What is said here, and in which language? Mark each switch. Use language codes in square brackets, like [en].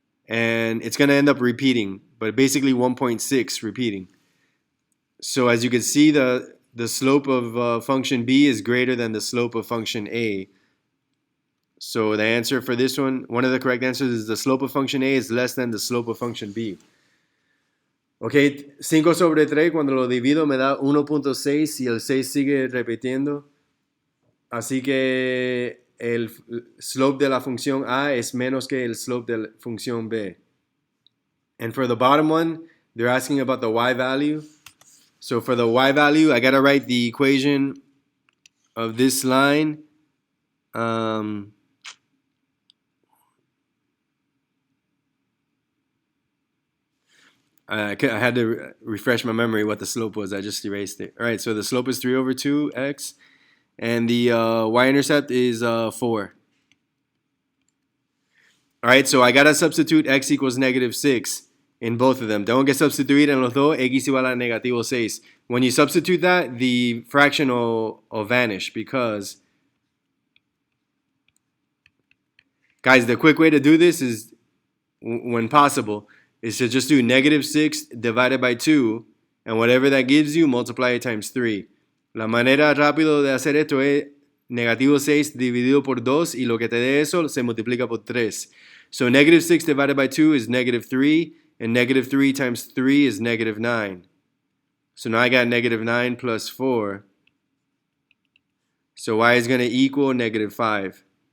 [en] And it's going to end up repeating, but basically 1.6 repeating. So as you can see, the slope of function b is greater than the slope of function a. So the answer for this one of the correct answers is the slope of function a is less than the slope of function b. [es] Ok, 5 sobre 3 cuando lo divido me da 1.6 y el 6 sigue repitiendo. Así que el slope de la función a es menos que el slope de la función b. [en] And for the bottom one, they're asking about the y value. So for the y value, I got to write the equation of this line. I had to refresh my memory what the slope was. I just erased it. All right, so the slope is 3 over 2x, and the y-intercept is 4. All right, so I got to substitute x equals negative 6 in both of them. [es] Tengo que substituir en los dos x igual a negativo 6. [en] When you substitute that, the fraction will vanish because, guys, the quick way to do this is, when possible, is to just do negative 6 divided by 2, and whatever that gives you, multiply it times 3. [es] La manera rápido de hacer esto es negativo 6 dividido por 2, y lo que te dé eso se multiplica por 3. [en] So negative 6 divided by 2 is negative 3, and negative 3 times 3 is negative 9. So now I got negative 9 plus 4. So y is going to equal negative 5.